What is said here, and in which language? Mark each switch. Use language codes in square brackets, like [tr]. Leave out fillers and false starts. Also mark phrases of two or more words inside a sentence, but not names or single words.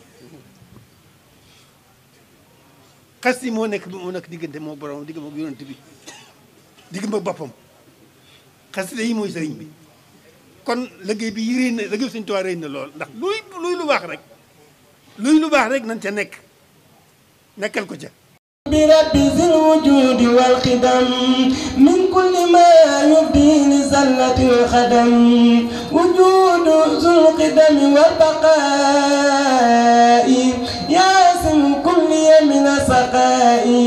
[wo] xasida yi moo nekk diggante moo borom digg moom yonent bi digg ma boppam xasida yi mooy sëriñ bi kon liggéey bi yi réy na liggéey Sëriñ Tuubaa réy na lool ndax luy lu baax rek nañ ca nekkal ko ca [ar] برب ذي الوجود والخدم من كل ما يبدي لزلة الخدم وجود ذو القدم والبقاء ياسم كل من سقاء